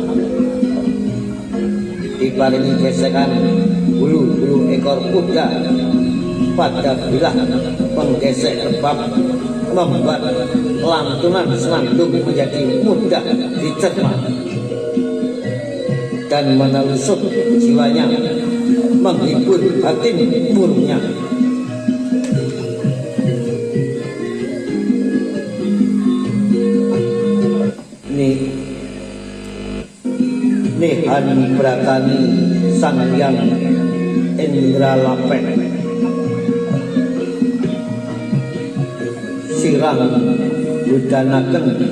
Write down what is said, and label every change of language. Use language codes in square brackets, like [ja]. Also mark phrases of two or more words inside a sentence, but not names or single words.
[id] Dibarengi gesekan bulu-bulu ekor kuda pada bilah penggesek rebab, membuat lantunan senandung menjadi mudah dicerna dan menelusuk jiwanya, menghibur batin murungnya. [kaw] Nihan Bratani Sang Hyang Indra Lapek sirang budanaken